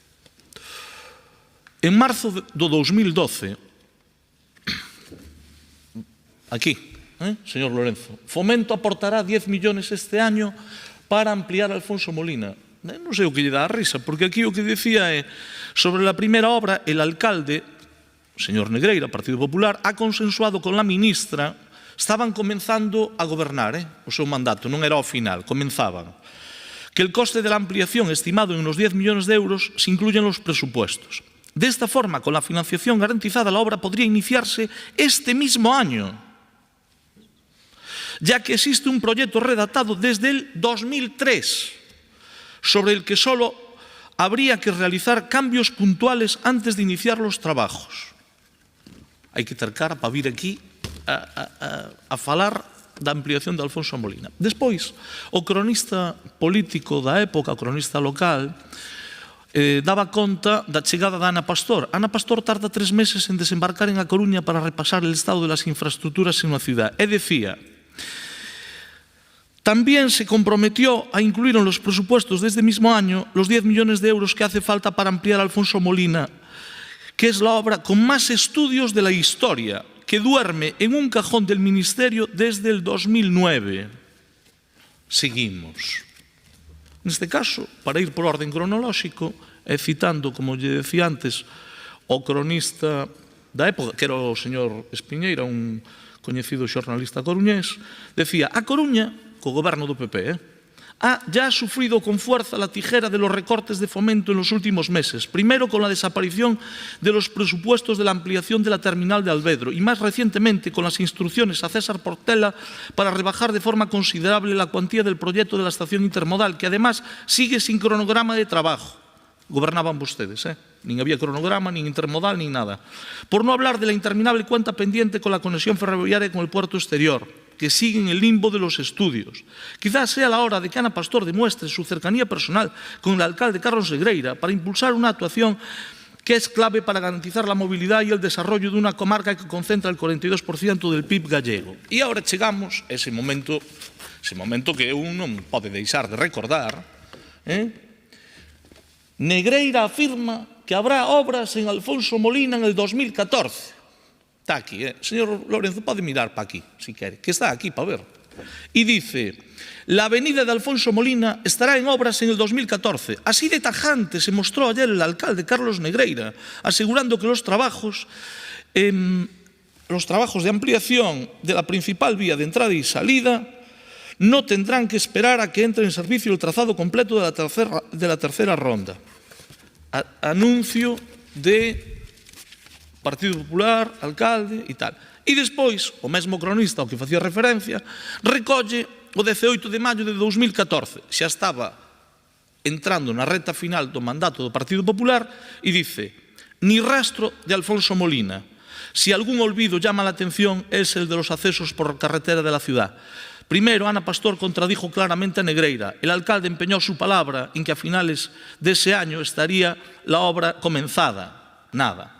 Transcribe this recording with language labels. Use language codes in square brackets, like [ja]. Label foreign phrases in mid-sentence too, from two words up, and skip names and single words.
[gl] En marzo do 2012, aquí, señor Lorenzo, [es] Fomento aportará 10 millones este año para ampliar Alfonso Molina. [gl] Non sei o que lle dá a risa, porque aquí o que decía é sobre a primeira obra, [es] el alcalde, señor Negreira, Partido Popular, ha consensuado con la ministra, estaban comenzando a gobernar, [gl] o seu mandato, non era ao final, [es] comenzaban, que el coste de la ampliación estimado en unos 10 millones de euros se incluye en los presupuestos. De esta forma, con la financiación garantizada, la obra podría iniciarse este mismo año, ya que existe un proyecto redactado desde el 2003, sobre el que solo habría que realizar cambios puntuales antes de iniciar los trabajos. [gl] Hai que ter cara para vir aquí a falar da ampliación de Alfonso Molina. Despois, o cronista político da época, o cronista local, daba conta da chegada da Ana Pastor. [es] Ana Pastor tarda 3 meses en desembarcar en A Coruña para repasar el estado de las infraestructuras en la ciudad. [gl] E decía, [es] también se comprometió a incluir en los presupuestos de este mismo año los 10 millones de euros que hace falta para ampliar Alfonso Molina, que es la obra con más estudios de la historia, que duerme en un cajón del Ministerio desde el 2009. [gl] Seguimos. En este caso, para ir por orden cronolóxico, citando, como lle decía antes, o cronista da época, que era o señor Espiñeira, un coñecido xornalista coruñés, decía, A Coruña, co goberno do PP, [es] ya ha sufrido con fuerza la tijera de los recortes de Fomento en los últimos meses, primero con la desaparición de los presupuestos de la ampliación de la terminal de Alvedro y más recientemente con las instrucciones a César Portela para rebajar de forma considerable la cuantía del proyecto de la estación intermodal, que además sigue sin cronograma de trabajo. [gl] Gobernaban vostedes, nin había cronograma, nin intermodal, nin nada. [es] Por no hablar de la interminable cuenta pendiente con la conexión ferroviaria con el puerto exterior, que sigue en el limbo de los estudios. Quizás sea la hora de que Ana Pastor demuestre su cercanía personal con el alcalde Carlos Negreira para impulsar una actuación que es clave para garantizar la movilidad y el desarrollo de una comarca que concentra el 42% del PIB gallego. [gl] E agora chegamos a ese momento que un non pode deixar de recordar. [es] Negreira afirma que habrá obras en Alfonso Molina en el 2014. [gl] Está aquí, señor Lorenzo, pode mirar para aquí, si quere, que está aquí para ver. [es] Y dice, la avenida de Alfonso Molina estará en obras en el 2014. Así de tajante se mostró ayer el alcalde Carlos Negreira, asegurando que los trabajos de ampliación de la principal vía de entrada y salida no tendrán que esperar a que entre en servicio el trazado completo de la tercera ronda. [gl] Anuncio de Partido Popular, alcalde e tal. E despois, o mesmo cronista ao que facía referencia, recolle o 18 de maio de 2014. Xa estaba entrando na reta final do mandato do Partido Popular e dice, [es] ni rastro de Alfonso Molina. Si algún olvido llama la atención es el de los accesos por carretera de la ciudad. Primero, Ana Pastor contradijo claramente a Negreira. El alcalde empeñó su palabra en que a finales de ese año estaría la obra comenzada. Nada.